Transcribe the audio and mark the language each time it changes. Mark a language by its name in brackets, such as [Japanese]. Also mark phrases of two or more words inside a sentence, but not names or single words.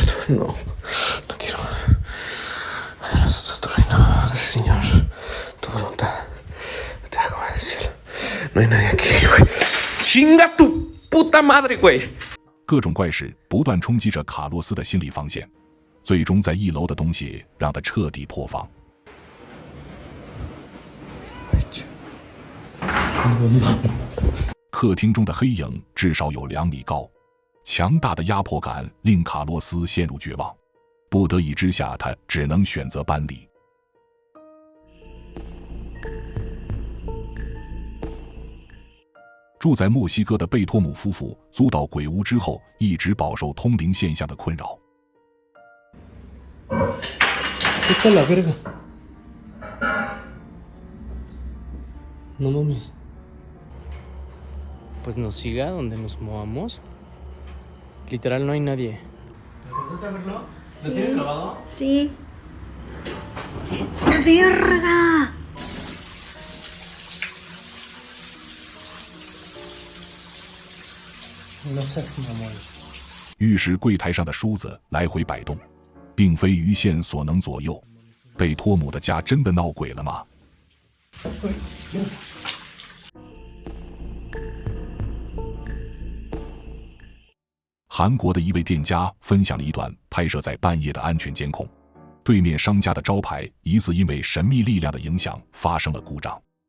[Spanish] No, no quiero. Nosotros estoy reino, Señor, tu voluntad. Te hago el cielo. No hay nadie aquí, güey. Chinga tu puta madre, güey！ [Chinese] 各种怪事不断冲击着卡洛斯的心理防线，最终在1楼的东西让他彻底破防。客厅中的黑影至少有2米高，强大的压迫感令卡洛斯陷入绝望，不得已之下，他只能选择搬离。住在墨西哥的贝托姆夫妇租到鬼屋之后，一直饱受通灵现象的困扰。 [Spanish] Vete a la verga. No mames. Pues nos siga donde nos movamos. Literal no hay nadie. ¿Alcanzaste a verlo? Sí. ¿Lo tienes grabado? Sí. ¡La verga! No seas mamón. [Chinese] 浴室柜台上的梳子来回摆动，并非鱼线所能左右。贝托姆的家真的闹鬼了吗？韩国的一位店家分享了一段拍摄在半夜的安全监控，对面商家的招牌疑似因为神秘力量的影响发生了故障。